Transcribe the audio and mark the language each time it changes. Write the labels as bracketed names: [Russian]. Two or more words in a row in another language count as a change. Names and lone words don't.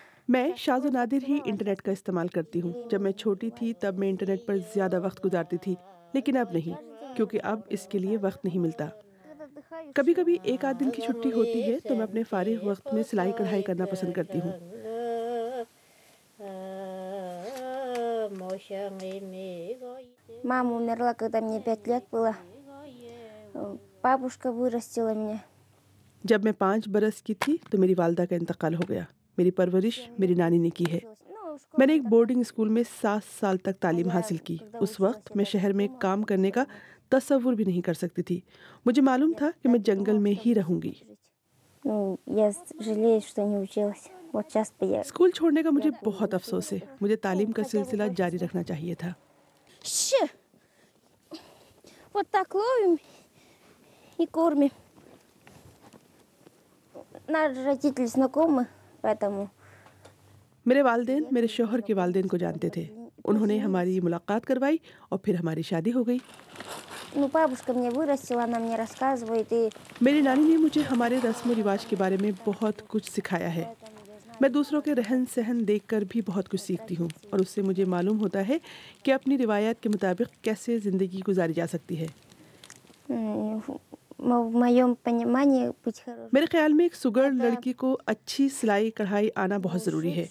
[Urdu] میں شاذ و نادر ہی انٹرنیٹ کا استعمال کرتی ہوں۔ جب میں چھوٹی تھی تب میں انٹرنیٹ پر زیادہ وقت گزارتی تھی، لیکن اب نہیں، کیونکہ اب اس کے لیے وقت نہیں ملتا. کبھی کبھی ایک آدھ دن کی چھٹی ہوتی ہے تو میں اپنے فارغ وقت میں سلائی کڑھائی کرنا پسند کرتی ہوں. [Russian] Мама умерла, когда мне 5 лет было. Бабушка вырастила меня. [Urdu] جب میں 5 برس کی تھی تو میری والدہ کا انتقال ہو گیا. میری پرورش میری نانی نے کی ہے۔ میں نے ایک [English] boarding school [Urdu] میں 7 سال تک تعلیم حاصل کی. اس وقت میں شہر میں کام کرنے کا تصور بھی نہیں کر سکتی تھی. مجھے معلوم تھا کہ میں جنگل میں ہی رہوں گی۔ اسکول چھوڑنے کا مجھے بہت افسوس ہے. مجھے تعلیم کا سلسلہ جاری رکھنا چاہیے تھا. [Russian] Вот так ловим и кормим. Наши родители знакомы, поэтому. [Urdu] میرے والدین میرے شوہر کے والدین کو جانتے تھے. انہوں نے ہماری ملاقات کروائی اور پھر ہماری شادی ہو گئی. [Russian] Ну, бабушка меня вырастила, она мне рассказывает и. [Urdu] میری نانی نے مجھے ہمارے رسم رواج کے بارے میں بہت کچھ سکھایا ہے. میں دوسروں کے رہن سہن دیکھ کر بھی بہت کچھ سیکھتی ہوں اور اس سے مجھے معلوم ہوتا ہے کہ اپنی روایت کے مطابق کیسے زندگی گزاری جا سکتی ہے. میرے خیال میں ایک سگر لڑکی کو اچھی سلائی کڑھائی آنا بہت ضروری ہے.